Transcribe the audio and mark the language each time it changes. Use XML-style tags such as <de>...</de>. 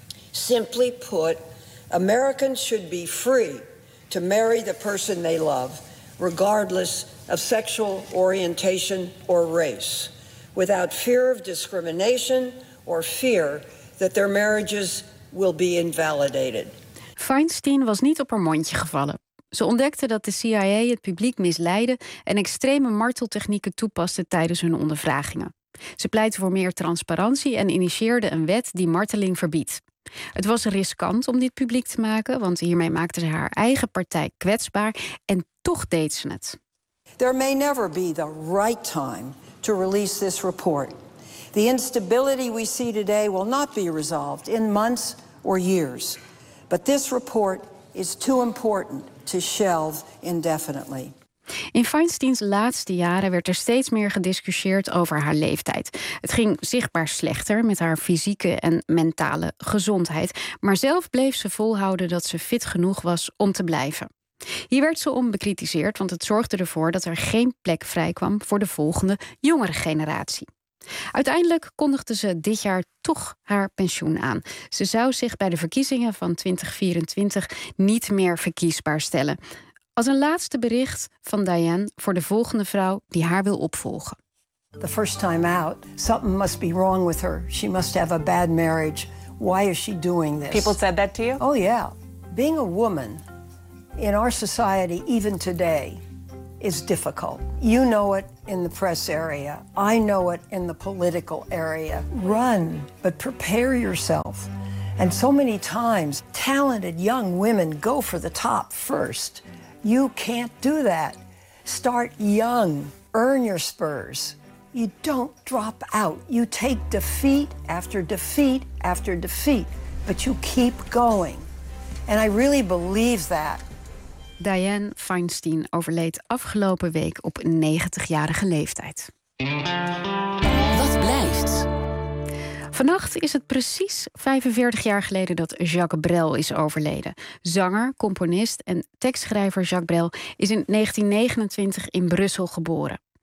<en>Simply put, Americans should be free to marry the person they love, regardless of sexual orientation or race, without fear of discrimination or fear that their marriages will be invalidated.</en> <nl>Feinstein was niet op haar mondje gevallen. Ze ontdekte dat de CIA het publiek misleidde en extreme marteltechnieken toepaste tijdens hun ondervragingen. Ze pleitte voor meer transparantie en initieerde een wet die marteling verbiedt. Het was riskant om dit publiek te maken, want hiermee maakte ze haar eigen partij kwetsbaar en toch deed ze het.</nl> <en>There may never be the right time to release this report. The instability we see today will not be resolved in months or years. But this report is too important to shelve indefinitely.</en> <nl>In Feinsteins laatste jaren werd er steeds meer gediscussieerd over haar leeftijd. Het ging zichtbaar slechter met haar fysieke en mentale gezondheid. Maar zelf bleef ze volhouden dat ze fit genoeg was om te blijven. Hier werd ze om bekritiseerd, want het zorgde ervoor dat er geen plek vrijkwam voor de volgende jongere generatie. Uiteindelijk kondigde ze dit jaar toch haar pensioen aan. Ze zou zich bij de verkiezingen van 2024 niet meer verkiesbaar stellen. Als een laatste bericht van Diane voor de volgende vrouw die haar wil opvolgen.</nl> <en>The first time out, something must be wrong with her. She must have a bad marriage. Why is she doing this? People said that to you? Oh yeah. Being a woman in our society, even today, is difficult. You know it in the press area. I know it in the political area. Run, but prepare yourself. And so many times, talented young women go for the top first. You can't do that. Start young. Earn your spurs. You don't drop out. You take defeat after defeat after defeat, but you keep going. And I really believe that.</en> <nl>Diane Feinstein overleed afgelopen week op 90-jarige leeftijd. Wat blijft? Vannacht is het precies 45 jaar geleden dat Jacques Brel is overleden. Zanger, componist en tekstschrijver Jacques Brel is in 1929 in Brussel geboren.</nl>